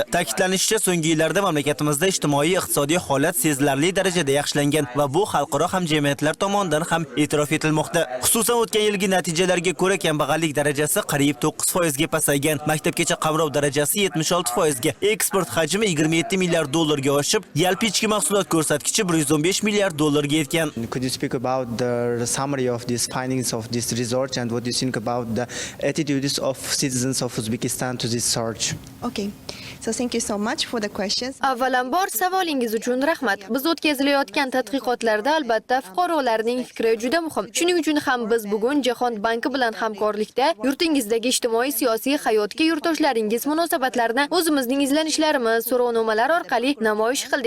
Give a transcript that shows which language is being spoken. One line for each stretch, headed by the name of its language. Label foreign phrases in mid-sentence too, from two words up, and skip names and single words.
Uzbek: Ta'kidlanishicha, so'nggi yillarda mamlakatimizda ijtimoiy iqtisodiy holat sezilarli darajada yaxshilangan va bu xalqaro hamjamiyatlar tomonidan ham e'tirof etilmoqda. Xususan, o'tgan yilgi natijalarga ko'ra kambag'allik darajasi qariyb 9% ga pasaygan, maktabgacha qamrov darajasi 76% ga, eksport hajmi 27 milliard dollarga oshib, yalpi ichki mahsulot ko'rsatkichi 115 milliard dollarga yetgan.
English: Could you speak about the summary of these findings of this research and what you think about the attitudes of citizens of Uzbekistan to this search? Okay, so thank you so much for the questions.
Uzbek: Avvalambor savolingiz uchun rahmat. Biz o'tkazilayotgan tadqiqotlarda albatta fuqarolarning fikri juda muhim. Shuning uchun ham biz bugun Jahon banki bilan hamkorlikda yurtingizdagi ijtimoiy siyosiy hayotga yurtdoshlaringiz munosabatlarini o'zimizning izlanishlarimiz, so'rovnomalar orqali namoyish qildik.